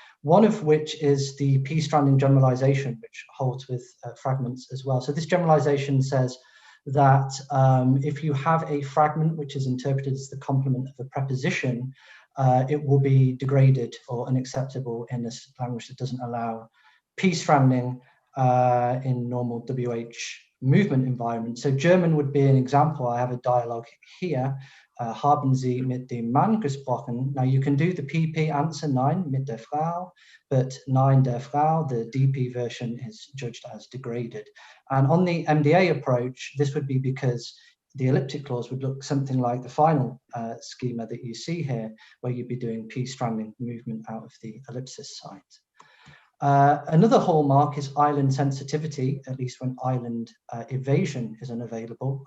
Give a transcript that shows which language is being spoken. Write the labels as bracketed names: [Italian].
[English] One of which is the p-stranding generalization, which holds with fragments as well. So this generalization says that if you have a fragment which is interpreted as the complement of a preposition, it will be degraded or unacceptable in this language that doesn't allow p-stranding in normal WH movement environment. So German would be an example. I have a dialogue here. [German] Haben Sie mit dem Mann gesprochen? [English] Now you can do the PP answer, [German] nein, mit der Frau, [English] but [German] nein, der Frau, [English] the DP version is judged as degraded. And on the MDA approach, this would be because the elliptic clause would look something like the final schema that you see here, where you'd be doing p-stranding movement out of the ellipsis site. Another hallmark is island sensitivity, at least when island evasion is unavailable.